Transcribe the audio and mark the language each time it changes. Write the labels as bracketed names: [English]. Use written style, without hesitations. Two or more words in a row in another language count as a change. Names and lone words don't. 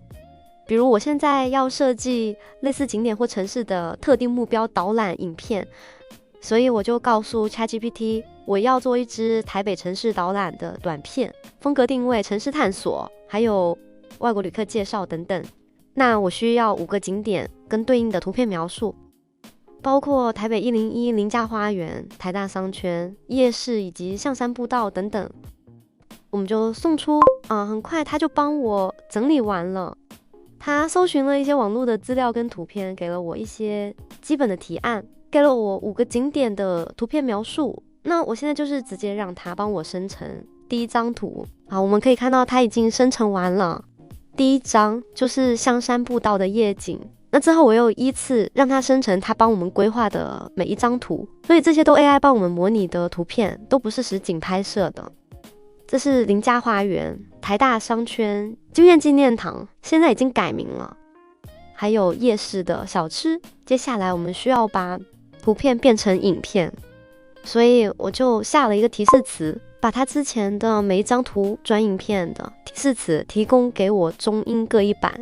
[Chinese] 比如我現在要設計類似景點或城市的特定目標導覽影片，所以我就告訴 ChatGPT 我要做一支台北城市導覽的短片，風格定位城市探索，還有外國旅客介紹等等。那我需要5個景點跟對應的圖片描述，包括台北101林家花園、台大商圈、夜市以及象山步道等等。我們就送出，很快他就幫我整理完了。他搜尋了一些網絡的資料跟圖片，給了我一些基本的提案，給了我5個景點的圖片描述。那我現在就是直接讓他幫我生成第一張圖。好，我們可以看到它已經生成完了。第一張就是象山步道的夜景。那之後我又依次讓它生成它幫我們規劃的每一張圖，所以這些都 AI 幫我們模擬的圖片，都不是實景拍攝的。這是林家花園、台大商圈、經驗紀念堂，現在已經改名了。還有夜市的小吃。接下來我們需要把圖片變成影片，所以我就下了一個提示詞，把它之前的每一張圖轉影片的提示詞提供給我中英各一版。